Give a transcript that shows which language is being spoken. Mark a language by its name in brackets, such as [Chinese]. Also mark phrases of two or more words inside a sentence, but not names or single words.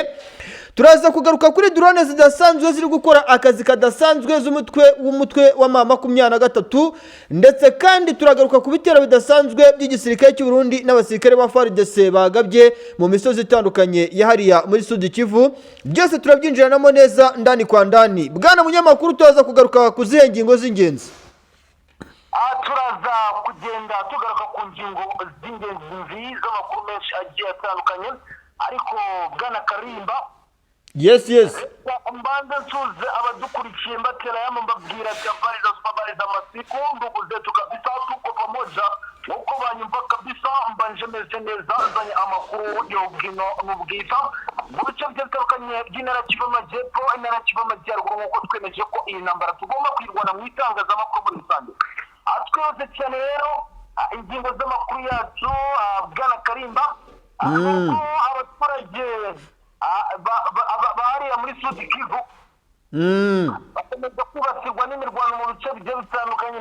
[Kinyarwanda] Turaza kugaruka kuri drone zidasanzwe ziri gukora akazi kadasanzwe z'umutwe wa 23 ndetse kandi turagaruka ku bitero bidasanzwe by'igisirikare cy'u Burundi n'abasirikare ba FARDC bagabye mu misozi itandukanye yahariya muri Sud Kivu. Byose turabyinjiranamo neza [Swahili] ndani kwa ndani. [Kinyarwanda] Bwana munyamakuru, tuzaza kugaruka ku zihe ngingo z'ingenzi. Turaza kugenda tugaruka ku ngingo z'ingenzi z'amakuru menshi agiye atandukanye, ariko Bwana Karimba, yes mbanza nsuze abadukurikiye mbatera yama mbabwira [Swahili] habari za masiku, ndugu zetu kabisa, tuko pamoja [Kinyarwanda] uko banyumva kabisa. Mbanje meze neza zanye amakuru y'ubwino n'ubwiza mu bice bitandukanye by'intara Kivu y'Amajyepfo, intara Kivu y'Amajyaruguru, nk'uko twemeje ko iyi ntambara tugomba kwirwana mu itangazamakuru muri rusange. Twese cyane rero ingingo z'amakuru yacu, Bwana Karimba, abaturage bahariya muri Sud Kivu bakomeza kwibasirwa n'imirwano mu bice bigiye bitandukanye.